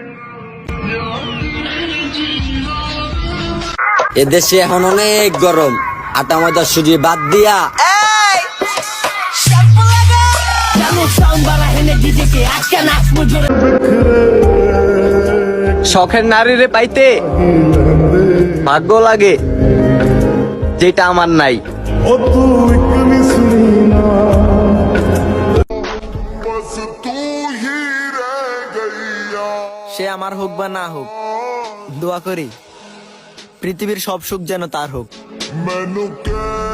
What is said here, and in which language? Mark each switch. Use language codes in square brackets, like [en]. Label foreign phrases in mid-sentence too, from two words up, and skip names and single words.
[bn] এদেশে এখন অনেক গরম, আটা ময়দা সুজি বাদ দিয়া শখের নারীরে পাইতে ভাগ্য লাগে, যেটা আমার নাই। [pa] ਓ ਤੂ ਇੱਕ ਮਿਸਰੀ ਨਾ ਬਸ ਤੂ ਹੀ ਰਹਿ ਗਈਆ। [bn] সে আমার হোক বা না হোক, দোয়া করি পৃথিবীর সব সুখ যেন তার হোক। [pa] ਮੈਨੂੰ ਕਹਿ